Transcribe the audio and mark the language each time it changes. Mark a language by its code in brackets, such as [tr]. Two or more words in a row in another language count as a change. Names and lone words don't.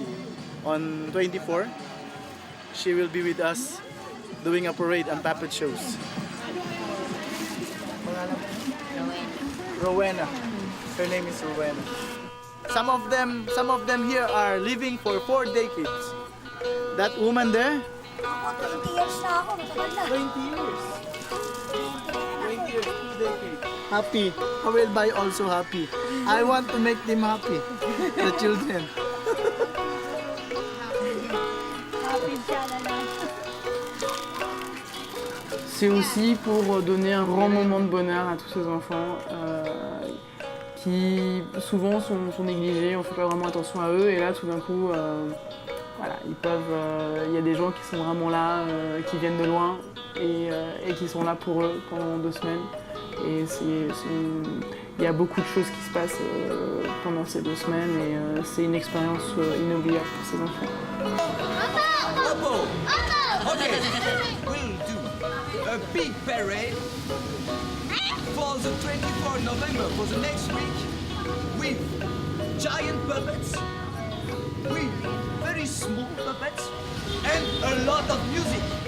[en] On 24, she will be with us doing a parade and puppet shows. Rowena. Her name is Rowena. Some of them here are living for 4 decades. That woman there? [tl] 20 years na ako, matagal na. [en] 20 years. 20 years, 2 decades. Happy. I will buy also happy. I want to make them happy. The children. [fr] C'est aussi pour donner un grand moment de bonheur à tous ces enfants qui souvent sont négligés, on ne fait pas vraiment attention à eux et là tout d'un coup voilà, il y a des gens qui sont vraiment là, qui viennent de loin et qui sont là pour eux pendant 2 semaines. Et il y a beaucoup de choses qui se passent pendant ces 2 semaines et c'est une expérience inoubliable pour ces enfants. [en] Okay, we'll do a big parade for the 24th November, for the next week, with giant puppets, with very small puppets, and a lot of music.